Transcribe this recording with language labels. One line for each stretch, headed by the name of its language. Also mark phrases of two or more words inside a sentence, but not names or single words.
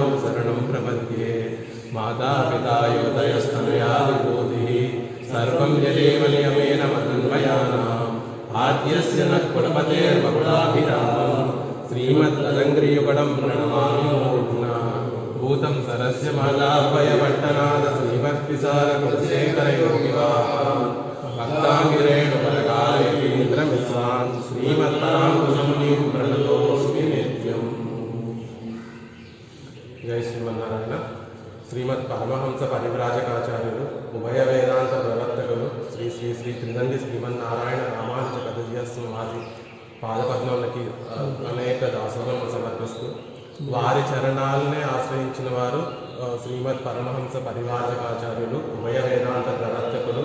Sanskrit: शरणं प्रपद्ये माता पिता युवतयस्तनया विभूतिः सर्वं यदेव नियमेन मदन्वयानाम् आद्यस्य नः कुलपतेर्बहुलाभिरामं श्रीमद्तदङ्घ्रियुगलं प्रणमामि मूर्ध्ना भूतं सरस्य मालाभयपट्टनाद श्रीभक्तिसारकुलशेखरयोगिवाहान् भक्ताङ्गिरेणुपरकालेन्द्रमिश्रान् श्रीमत्पराङ्कुशमुनिं प्रणतोऽस्मि नित्यम्। जय श्रीमन्नारायण।
Telugu: శ్రీమద్ పరమహంస పరివ్రాజకాచార్యులు ఉభయ వేదాంత ప్రవర్తకులు శ్రీ శ్రీ శ్రీ త్రిదండి శ్రీమన్నారాయణ రామానుజ కథజస్వం వారి పాదపద్మములకి అనేక దాసోహం సమర్పిస్తూ వారి చరణాలనే ఆశ్రయించిన వారు శ్రీమద్ పరమహంస పరివ్రాజకాచార్యులు ఉభయ వేదాంత ప్రవర్తకులు